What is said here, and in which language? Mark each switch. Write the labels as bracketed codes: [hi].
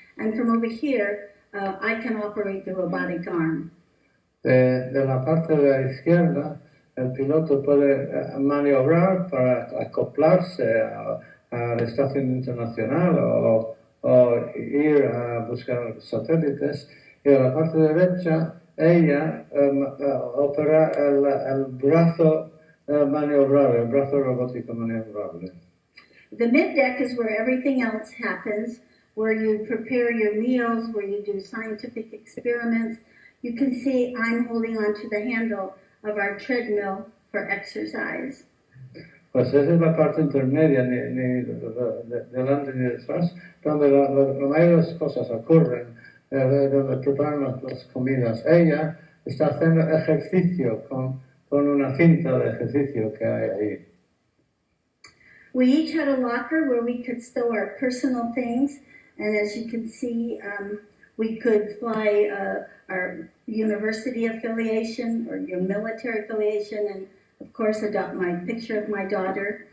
[en] And from over here, I can operate the robotic arm. [es] De la parte de la izquierda, el piloto puede maniobrar para acoplarse a la estación internacional o ir a buscar satélites. Y de la parte derecha, ella opera el brazo maniobrable, el brazo robótico maniobrable. [en] The mid-deck is where everything else happens, where you prepare your meals, where you do scientific experiments. You can see I'm holding onto the handle of our treadmill for exercise. [es] Pues esa es la parte intermedia, ni delante ni detrás, donde la mayoría de las cosas ocurren, donde preparan las comidas. Ella está haciendo ejercicio con una cinta de ejercicio que hay ahí. [en] We each had a locker where we could stow our personal things, and as you can see, we could fly our university affiliation or your military affiliation, and of course, my picture of my daughter.